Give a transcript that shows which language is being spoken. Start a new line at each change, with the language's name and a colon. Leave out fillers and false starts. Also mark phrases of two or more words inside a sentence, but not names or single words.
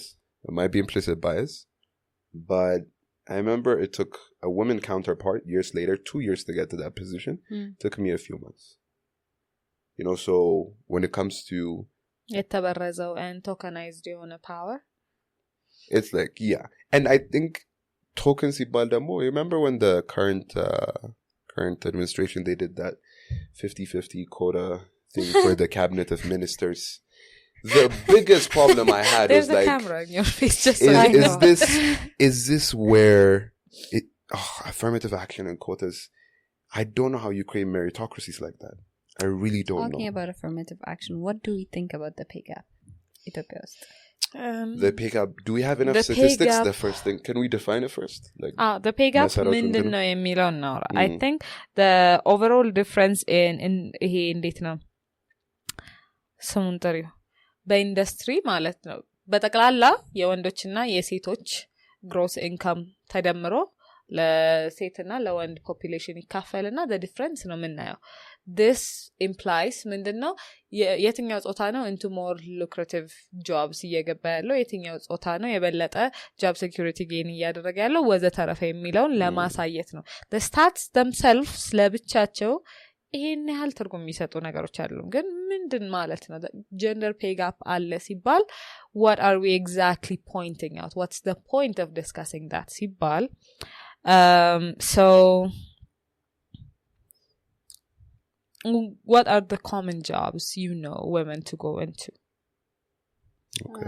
English: It might be implicit bias, but I remember it took a woman counterpart years later, 2 years to get to that position. It took me a few months. So when it comes to የተበረዘው and tokenized power, it's like, yeah. And I think tokens
Amharic: ሲባል ደግሞ,
English: remember when the current administration, they did that 50-50 quota thing for the cabinet of ministers. The biggest problem I had There's was like, a camera in your face just is this where affirmative action and quotas? I don't know how you create meritocracies like that. I really don't know. Talking about affirmative action, what do we think about the pay gap? The pay gap. Do we have enough statistics? The first thing, can we define it first? Like, the pay gap
Amharic: ምንድን ነው የሚለው ነው.
English: I think the overall difference in
Amharic: ይሄ እንዴት ነው ስሙን ጥሪው በኢንዱስትሪ ማለት ነው በጠቅላላ የወንዶችና የሴቶች
English: gross income
Amharic: ተደምሮ ለሴትና ለወንድ ፖፑሌሽን ይካፈልና
English: the difference
Amharic: ነው የምናየው.
English: This implies
Amharic: ምንድነው የትኛው ጾታ ነው
English: into more lucrative jobs
Amharic: እየገባ ያለው የትኛው ጾታ ነው የበለጠ
English: job security gain
Amharic: እያደረገ ያለው ወዘተረፈ የሚለውን ለማሳየት ነው.
English: The stats themselves
Amharic: ለብቻቸው ይሄን ያህል ትርጉም የሚሰጡ ነገሮች አይደሉም ግን ምንድን ማለት ነው
English: gender pay gap
Amharic: አለ ሲባል
English: what are we exactly pointing out? What's the point of discussing that ሲባል so what are the common jobs women to go into? Okay.